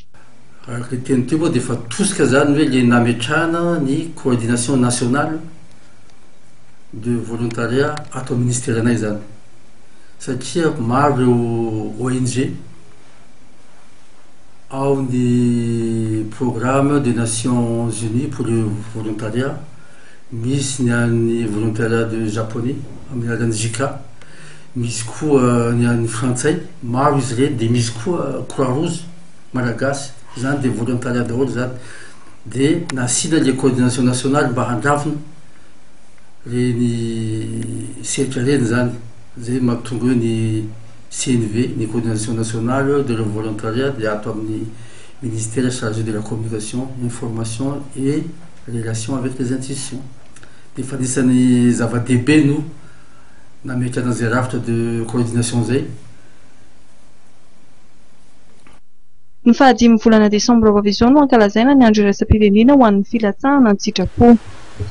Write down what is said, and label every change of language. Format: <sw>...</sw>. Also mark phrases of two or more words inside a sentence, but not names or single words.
<mg>Araka ny teny teo moa dia efa tosika zany hoe ilay nametrahana ny</mg> <fr>coordination nationale de volontariat</fr> <mg>ato amin'ny ministeranay zany satria maro ireo ONG ao ny programme des Nations Unies pour le volontariat, misy ny an'ny</mg> <fr>volontariat de japonais</fr> <mg>amin'ny alalan'ny JICA, misy koa ny an'ny frantsay, maro izy ireny, dia misy koa Croix Rouge malagasy zany dia volontariat daholo zany dia nasina</mg> <fr>le coordination nationale</fr> <mg>mba handravina reny sehatra reny zany zay mampitonga eo ny CNV, ny</mg> <fr>coordination nationale de le volontariat</fr> <mg>dia ato amin'ny</mg> <fr>ministère chargé de la communication, information et relation avec les institutions.</fr> <mg>Dia fa anisan'ny zava-dehibe no nametrana an'izay rafitra</mg> <fr>de coordination</fr> <mg>zay. Ny fahadimy volana desambra ho avy izao no ankalazaina ny andro iraisam-pirenena ho an'ny filatsahana ny sitrapo.</mg>